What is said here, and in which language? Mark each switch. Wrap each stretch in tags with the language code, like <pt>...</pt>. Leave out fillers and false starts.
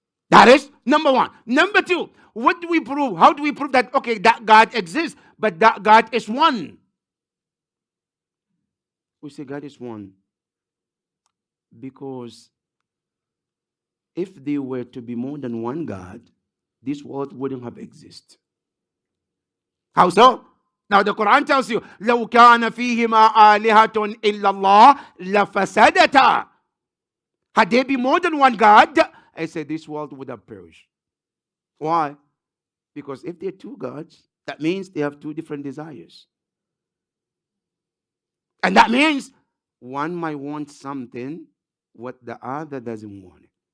<en>That is number one. Number two, what do we prove? How do we prove that, okay, that God exists, but that God is one? We say God is one because if there were to be more than one God, this world wouldn't have existed. How so? Now the Quran tells you,</en> <ar>لَوْ كَانَ فِيهِمَا آلِهَةٌ إِلَّا اللَّهِ لَفَسَدَتَا.</ar> <en>Had there been more than one God, I said this world would have perished. Why? Because if there are two gods, that means they have two different desires. And that means one might want something what the other doesn't want.</en>